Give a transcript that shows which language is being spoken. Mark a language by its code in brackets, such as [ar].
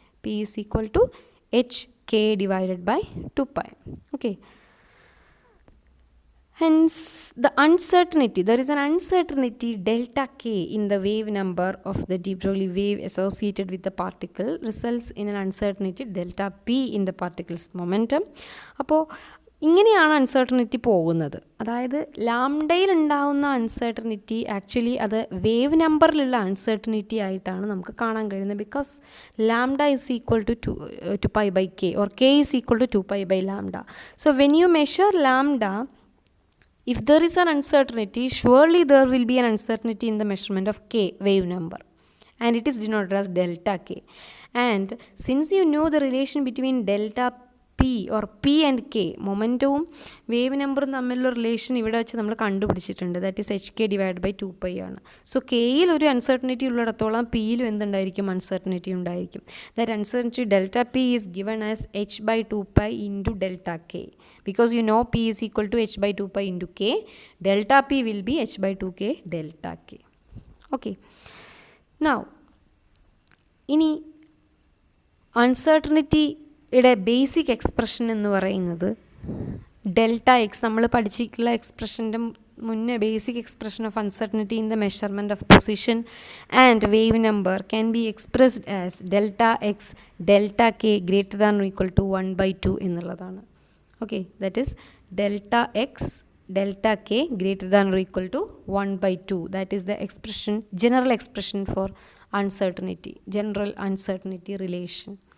[en] P is equal to hk divided by 2 pi. Okay. Hence, the uncertainty, there is an uncertainty delta k in the wave number of the de Broglie wave associated with the particle results in an uncertainty delta p in the particle's momentum. [ml] അപ്പോൾ ഇങ്ങനെയാണ് uncertainty പോകുന്നത്. അതായത് ലാംഡയിൽ ഉണ്ടാകുന്ന uncertainty actually അത് wave നമ്പറിലുള്ള uncertainty ആയിട്ടാണ് നമുക്ക് കാണാൻ കഴിയുന്നത്. [en] Because lambda is equal to 2 pi by k, or k is equal to 2 pi by lambda. So when you measure lambda, if there is an uncertainty, surely there will be an uncertainty in the measurement of k, wave number, and it is denoted as delta k. And since you know the relation between delta p or p and k, [ml] മൊമെൻറ്റവും wave നമ്പറും തമ്മിലുള്ള relation ഇവിടെ വെച്ച് നമ്മൾ കണ്ടുപിടിച്ചിട്ടുണ്ട്. [en] that is h k divide by 2 pi [ml] ആണ്. So കെയിൽ ഒരു uncertainty ഉള്ളിടത്തോളം പിയിലും എന്തുണ്ടായിരിക്കും? Uncertainty ഉണ്ടായിരിക്കും. [en] That uncertainty delta p is given as h by 2 pi into delta k. Because you know p is equal to h by 2 pi into k, delta p will be h by 2k delta k. Okay. Now, [ml] ഇനി അൺസർട്ടനിറ്റിയുടെ basic expression എന്ന് പറയുന്നത് delta X, നമ്മൾ പഠിച്ചിട്ടുള്ള എക്സ്പ്രഷൻ്റെ മുന്നേ [en] basic expression of uncertainty in the measurement of position and wave number can be expressed as delta x delta k greater than or equal to 1/2 [ml] എന്നുള്ളതാണ്. [en] Okay, that is delta x delta k greater than or equal to 1/2. That is the expression, general expression for uncertainty, general uncertainty relation.